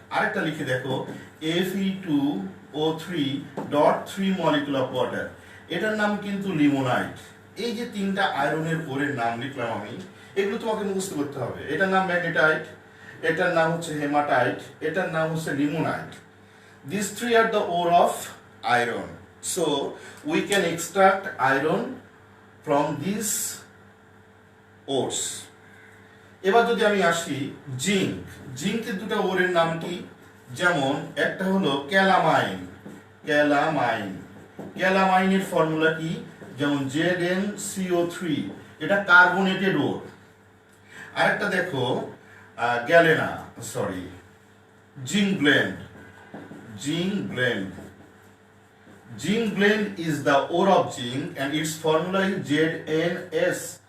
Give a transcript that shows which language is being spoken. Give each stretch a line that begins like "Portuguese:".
Bangla: আরেকটা লিখে দেখো Fe2O3.3 মলিকুল অফ ওয়াটার, এটার নাম কিন্তু লিমোনাইট। এই যে তিনটা আয়রনের ওরের নাম লিখলাম আমি, এগুলো তোমাকে মুখস্থ করতে হবে। এটার নাম ম্যাগনেটাইট, এটার নাম হচ্ছে হেমাটাইট, এটার নাম হচ্ছে limonite.
English: These three are the ore of iron. So we can extract iron from these ores.
Bangla: এবার যদি আমি আসি জিঙ্ক, জিঙ্কের দুটো ওরের নাম কি? যেমন একটা হলো ক্যালামাইন, ক্যালামাইন, ক্যালামাইনের ফর্মুলা কি? যেমন ZnCO3, এটা কার্বনেটেড ওর। আরেকটা দেখো galena, sorry zinc blend, zinc blende.
English: Zinc blende is the ore of zinc and its formula is ZnS.